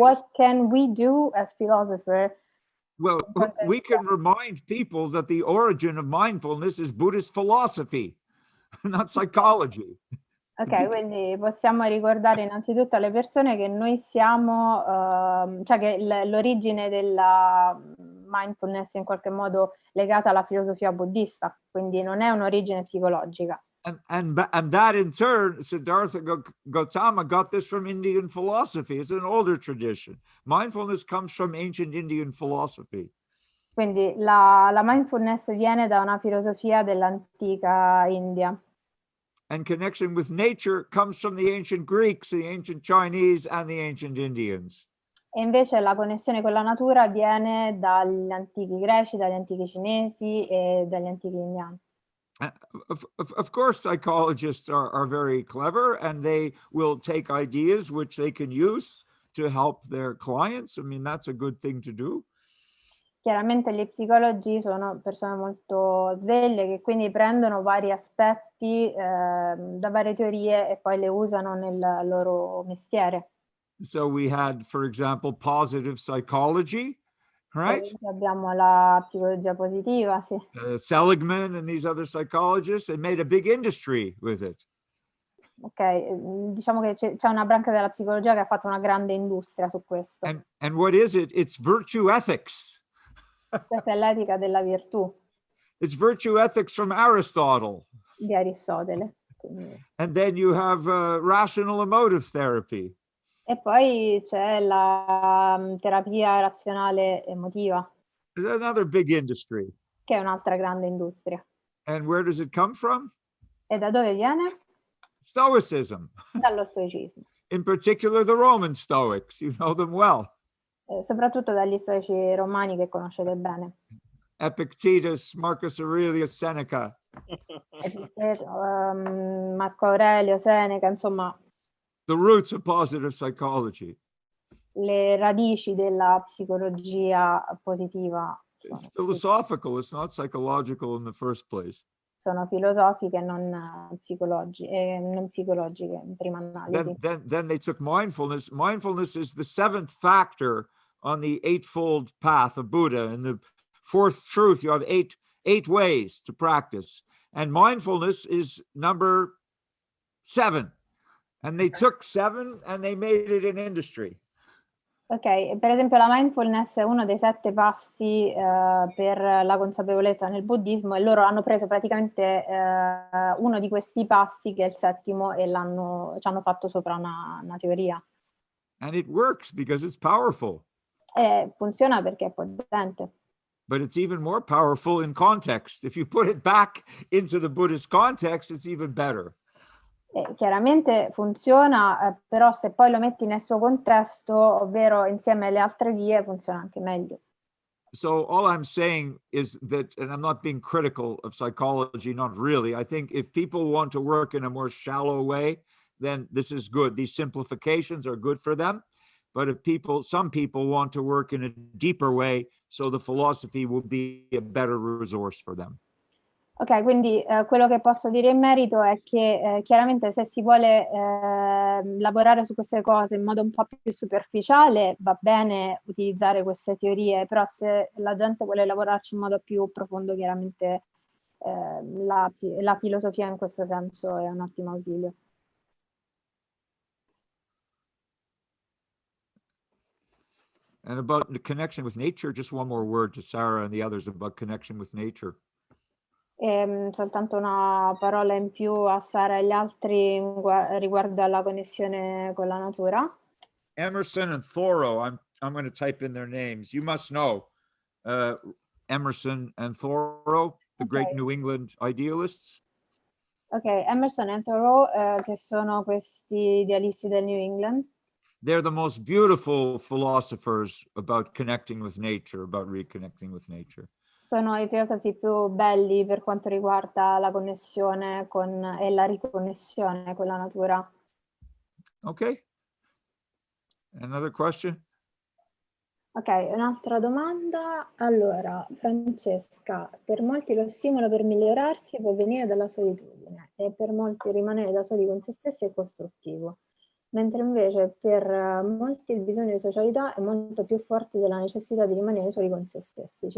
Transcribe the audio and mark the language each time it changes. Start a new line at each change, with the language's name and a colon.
English: what can we do as philosophers? Well, we can remind people that the origin of mindfulness is Buddhist philosophy, not psychology.
Italian: Ok, quindi possiamo ricordare innanzitutto alle persone che noi siamo, cioè che l'origine della mindfulness è in qualche modo legata alla filosofia buddista, quindi non è un'origine psicologica.
English: And that in turn, Siddhartha Gautama got this from Indian philosophy. It's an older tradition. Mindfulness comes from ancient Indian philosophy.
Italian: Quindi la mindfulness viene da una filosofia dell'antica India.
English: And connection with nature comes from the ancient Greeks, the ancient Chinese, and the ancient Indians.
Italian: E invece la connessione con la natura viene dagli antichi greci, dagli antichi cinesi e dagli antichi indiani.
English: Of course, psychologists are very clever, and they will take ideas which they can use to help their clients. I mean, that's a good thing to do.
Italian: Chiaramente gli psicologi sono persone molto sveglie che quindi prendono vari aspetti da varie teorie e poi le usano nel loro mestiere.
English: So we had, for example, positive psychology, right?
Italian: Abbiamo la psicologia positiva, sì.
English: Seligman and these other psychologists, they made a big industry with it.
Italian: Ok, diciamo che c'è una branca della psicologia che ha fatto una grande industria su questo.
English: And what is it? It's virtue ethics.
Italian: Questa è l'etica della virtù.
English: It's virtue ethics from Aristotle.
Italian: Di Aristotele. Quindi.
English: And then you have rational emotive therapy.
Italian: E poi c'è la terapia razionale emotiva.
English: It's another big industry.
Italian: Che è un'altra grande industria.
English: And where does it come from?
Italian: E da dove viene?
English: Stoicism.
Italian: Dallo stoicismo.
English: In particular, the Roman Stoics. You know them well.
Italian: Soprattutto dagli stoici romani che conoscete bene.
English: Epictetus, Marcus Aurelius, Seneca.
Italian: Marco Aurelio, Seneca, insomma.
English: The roots of positive psychology.
Italian: Le radici della psicologia positiva.
English: It's philosophical, it's not psychological in the first place.
Italian: Sono filosofiche, non psicologiche in prima analisi.
English: Then they took mindfulness. Mindfulness is the seventh factor on the eightfold path of Buddha. In the fourth truth, you have eight ways to practice. And mindfulness is number 7. And they took 7 and they made it an industry.
Italian: Ok, per esempio la mindfulness è uno dei 7 passi per la consapevolezza nel buddismo e loro hanno preso praticamente uno di questi passi che è il 7° e ci hanno fatto sopra una teoria.
English: And it works because it's powerful.
Italian: E funziona perché è potente.
English: But it's even more powerful in context. If you put it back into the Buddhist context, it's even better.
Italian: Chiaramente funziona, però se poi lo metti nel suo contesto, ovvero insieme alle altre vie, funziona anche meglio.
English: So all I'm saying is that, and I'm not being critical of psychology, not really. I think if people want to work in a more shallow way, then this is good. These simplifications are good for them. But if some people want to work in a deeper way, so the philosophy will be a better resource for them.
Italian: Ok, quindi quello che posso dire in merito è che chiaramente se si vuole lavorare su queste cose in modo un po' più superficiale va bene utilizzare queste teorie, però se la gente vuole lavorarci in modo più profondo, chiaramente la filosofia in questo senso è un ottimo ausilio.
English: And about the connection with nature, just one more word to Sarah and the others about connection with nature.
Italian: Soltanto una parola in più a Sara e agli altri riguardo alla connessione con la natura.
English: Emerson and Thoreau, I'm going to type in their names. You must know. Emerson and Thoreau, the great New England idealists.
Italian: Ok, Emerson e Thoreau, che sono questi idealisti del New England.
English: They're the most beautiful philosophers about connecting with nature, about reconnecting with nature.
Italian: Sono i filosofi più belli per quanto riguarda la connessione con, e la riconnessione con la natura.
English: Okay. Another question?
Italian: Ok, un'altra domanda. Allora, Francesca, per molti lo stimolo per migliorarsi può venire dalla solitudine e per molti rimanere da soli con se stessi è costruttivo, mentre invece per molti il bisogno di socialità è molto più forte della necessità di rimanere soli con se stessi.